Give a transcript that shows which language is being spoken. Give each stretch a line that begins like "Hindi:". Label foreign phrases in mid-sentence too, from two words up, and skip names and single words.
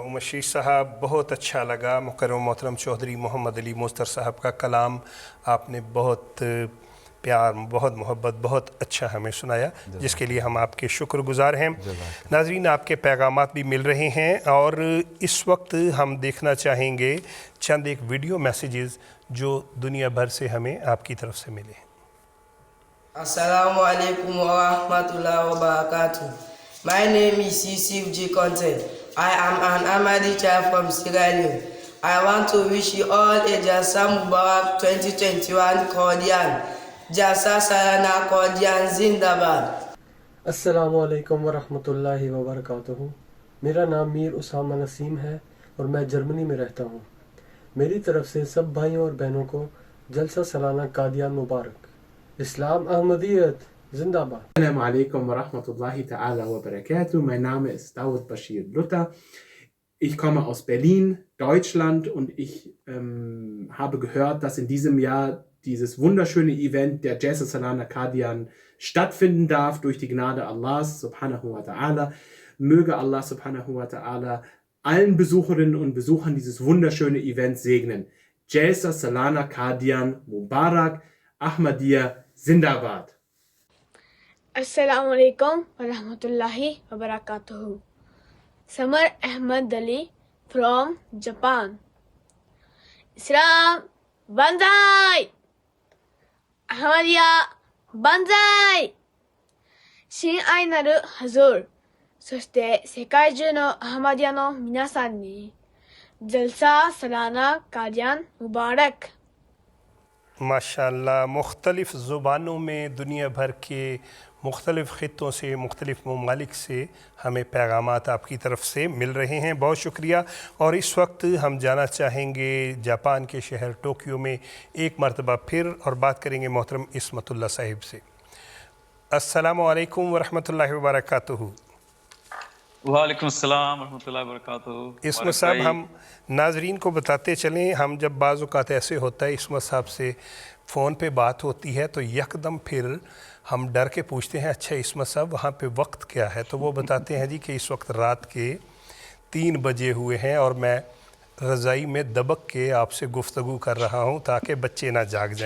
Urdu: عمر شریف صاحب بہت اچھا لگا. مکرم محترم چودھری محمد علی مستر صاحب کا کلام آپ نے بہت پیار، بہت محبت، بہت اچھا ہمیں سنایا، جس کے لیے ہم آپ کے شکر گزار ہیں۔ ناظرین، آپ کے پیغامات بھی مل رہے ہیں اور اس وقت ہم دیکھنا چاہیں گے چند ایک
English: video messages
Urdu: جو دنیا بھر سے ہمیں آپ کی طرف سے ملے ہیں۔
Arabic: السلام عليكم ورحمة الله وبركاته.
English: My name is Yusuf G. Content. I am an Ahmadi child from Sierra Leone. I want to wish you all a
Urdu: جلسہ مبارک
English: 2021 Qadian.
Urdu: جلسہ سالانہ قادیان زندہ باد.
Arabic: السلام علیکم ورحمۃ اللہ وبرکاتہ۔
Urdu: میرا نام میر اسامہ نسیم ہے اور میں جرمنی میں رہتا ہوں۔ میری طرف سے سب بھائیوں اور بہنوں کو جلسہ سالانہ قادیان مبارک۔ اسلام احمدیت زندہ باد۔
Arabic: السلام عليكم ورحمة الله تعالى وبركاته.
German: Mein Name ist Daud Bashir Luther. Ich komme aus Berlin, Deutschland, und ich habe gehört, dass in diesem Jahr dieses wunderschöne Event der Jalsa Salana Qadian stattfinden darf durch die Gnade Allahs
Arabic: سبحانه وتعالى.
German: Möge Allah
Arabic: سبحانه وتعالى
German: allen Besucherinnen und Besuchern dieses wunderschöne Event segnen.
Urdu: جلسہ سالانہ قادیان مبارک، احمدیہ زندہ باد.
Arabic: السلام عليكم ورحمة الله وبركاته.
English: Samar Ahmad Ali from Japan.
Japanese: イスラム万歳! アハマディア万歳! 親愛なるハズール、そして世界中のアハマディアの皆さんに、ジャルササラナカディアンムバラク。
Urdu: ماشاءاللہ، مختلف زبانوں میں دنیا بھر کے مختلف خطوں سے، مختلف ممالک سے ہمیں پیغامات آپ کی طرف سے مل رہے ہیں. بہت شکریہ. اور اس وقت ہم جانا چاہیں گے جاپان کے شہر ٹوکیو میں ایک مرتبہ پھر اور بات کریں گے محترم عصمت اللہ صاحب سے.
Arabic: السلام عليكم ورحمة الله وبركاته. وعليكم السلام رحمة الله و بركاته.
Urdu: عصمت صاحب، ہم ناظرین کو بتاتے چلیں، ہم جب بعض اوقات ایسے ہوتا ہے عصمت صاحب سے فون پہ بات ہوتی ہے تو یکدم پھر ہم ڈر کے پوچھتے ہیں، اچھا عصمت صاحب وہاں پہ وقت کیا ہے? تو وہ بتاتے ہیں جی کہ اس وقت رات کے 3 بجے ہوئے ہیں اور میں رضائی میں دبک کے آپ سے گفتگو کر رہا ہوں تاکہ بچے نہ جاگ جائیں.